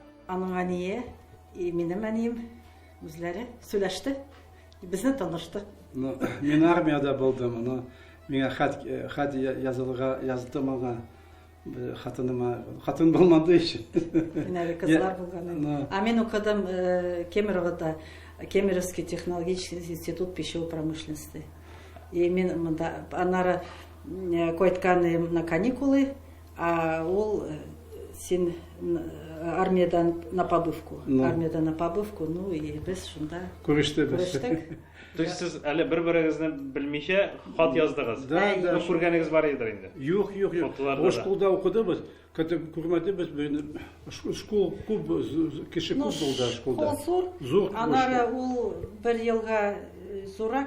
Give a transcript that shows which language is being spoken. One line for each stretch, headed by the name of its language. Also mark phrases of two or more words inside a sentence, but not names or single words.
Tatar: Аның әние, минем әнием үзләре сөйләште. Безне танышты. Мин армияда булдым. Миңа хат язды маңа. Хатын булмады ич. Менә кызлар булган. А мин укыдым Кемеровда,
Russian: Кемеровский технологический институт пищевой промышленности.
Tatar: И мин монда аннары кайткан
Russian: на каникулы,
Tatar: а ул син армиядан
Russian: на побывку.
Tatar: Армиядан
Russian: на побывку, ну и
Tatar: без шунда. Күрештек. То есть сез әле бер-берегезне белмичә хат яздыгыз. Да. Күргәнегез бар идер инде. Юк. Школда укыдыбыз. Күрмәдебез. Школ күп кеше күп булды школда. Зур. Аннары ул 1 елга зурак.